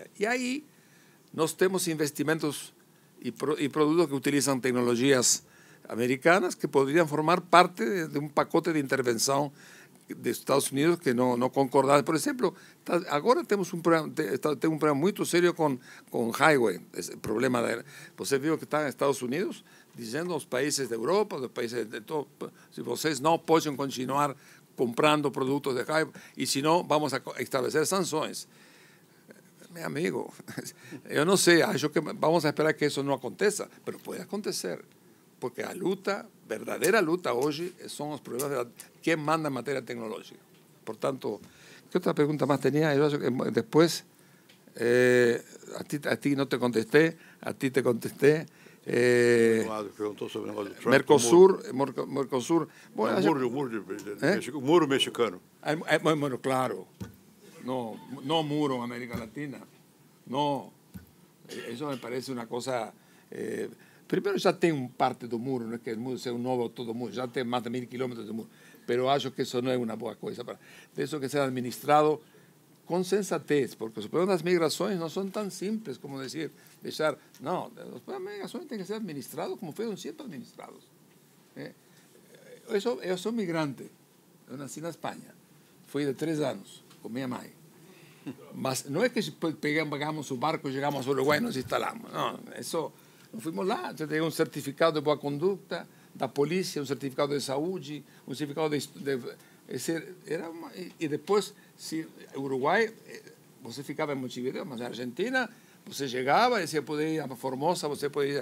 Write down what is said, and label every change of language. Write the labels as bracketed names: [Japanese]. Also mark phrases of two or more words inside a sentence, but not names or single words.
[Portuguese] E aí nós temos investimentos e produtos que utilizam tecnologias americanas que poderiam formar parte de um pacote de intervenção dos Estados Unidos que não concordaram. Por exemplo, agora temos um problema muito sério com highway. Esse problema você viu que está nos Estados Unidos dizendo aos países da Europa, aos países de todo, se vocês não podem continuar comprando produtos de acá, [Spanish] y si no, vamos a establecer sanciones. Mi amigo, yo no sé, [Portuguese] acho que vamos a esperar que eso no aconteça, [Spanish] pero puede [Portuguese] acontecer, porque a luta, verdadeira luta hoje, são os problemas de quem manda em matéria tecnológica. Portanto, [Spanish] ¿qué otra pregunta más tenía? Yo acho que después, a ti no te contesté, a ti te contesté. [Portuguese] Perguntou sobre o negócio do Trump. Mercosul. [Spanish] Bueno, [Portuguese] o muro mexicano. [Spanish] Bueno, claro. No muro en América Latina. No. Eso me parece una cosa. Primero, ya [Portuguese] tem parte do muro, [Spanish] no es que el muro sea un novo todo muro, ya tem más de 1000 kilómetros de muro. Pero acho que eso no es una [Portuguese] boa coisa. [Spanish] De eso que sea administrado con sensatez, porque los problemas de las migraciones no son tan simples como decir, dejar. No, los problemas de migraciones tienen que ser administrados como fueron siempre administrados. [Portuguese] Eu sou migrante. Eu nasci na Espanha. Fui de 3 anos com minha mãe. Mas não é que pegamos o barco, chegamos ao Uruguai e nos instalamos. Não, isso, não fomos lá. Eu tenho um certificado de boa conduta da polícia, um certificado de saúde, um certificado e depois, se Uruguai, você ficava em Montevideo, mas na Argentina, você chegava e você podia ir a Formosa, você podia ir.